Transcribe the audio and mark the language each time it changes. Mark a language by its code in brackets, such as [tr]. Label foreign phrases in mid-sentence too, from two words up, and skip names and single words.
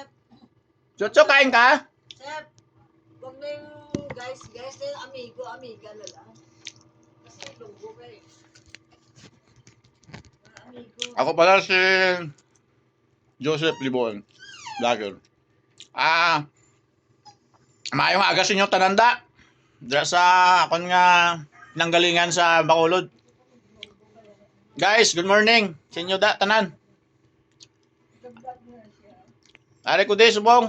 [tl] Chucho, kain ka? Chef, wag na yung guys, amigo, amiga na lang. Kasi lunggo ka eh. Amigo. Ako pala si Joseph Libon, vlogger. [hil] Maayong aga sa inyo tananda. Diyan sa akon nga nanggalingan sa Bacolod. Guys, [en] good morning [hil] sa inyo tanan. Ari ko di subong.